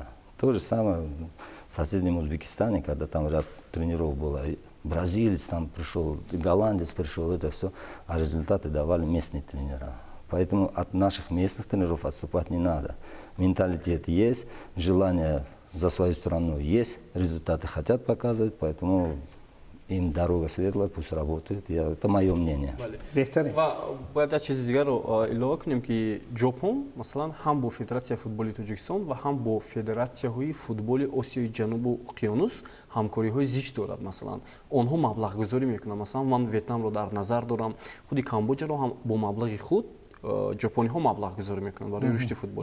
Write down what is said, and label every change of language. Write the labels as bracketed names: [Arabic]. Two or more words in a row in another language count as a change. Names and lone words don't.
[Russian] То же самое в соседнем Узбекистане, когда там ряд тренеров было, и бразилец там пришел, и голландец пришел, это все, а результаты давали местные тренера. Поэтому от наших местных тренеров отступать не надо. Менталитет есть, желание за свою страну есть, результаты хотят показывать, поэтому им дорога светлая, пусть работают. Это мое мнение. [Tajik] Бехтарин. ва бояд як чизи дигарро илова кунем ки ҷопон масалан ҳам бо федератсияи футболи тоҷикистон ва ҳам бо федератсияҳои футболи осиёи ҷанубу уқёнус ҳамкориҳои зич дорад. Масалан онҳо маблағгузорӣ мекунанд. Масалан ман Вьетнамро дар назар дорам, худи Камбоҷаро ҳам бо маблағи худ ҷопониҳо маблағгузорӣ мекунанд барои рушди футбол.